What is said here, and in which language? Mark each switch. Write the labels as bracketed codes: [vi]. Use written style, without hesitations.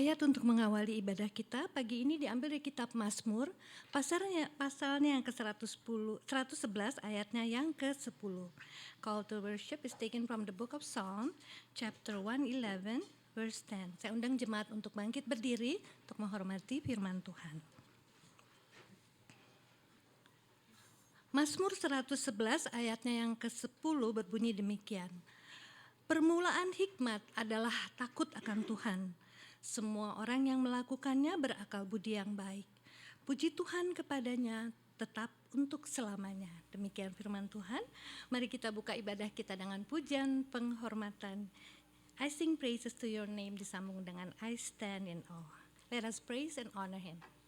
[id] untuk mengawali ibadah kita pagi ini diambil dari kitab Mazmur, pasalnya yang ke-111 ayatnya yang ke-10. [en] Call to worship is taken from the book of Psalm, chapter 111, verse 10. [id] Saya undang jemaat untuk bangkit berdiri untuk menghormati firman Tuhan. Mazmur 111 ayatnya yang ke-10 berbunyi demikian. Permulaan hikmat adalah takut akan Tuhan. Semua orang yang melakukannya berakal budi yang baik. Puji Tuhan kepadanya tetap untuk selamanya. Demikian firman Tuhan. Mari kita buka ibadah kita dengan pujian penghormatan. I sing praises to your name disambung dengan I stand in awe. [en] Let us praise and honor him.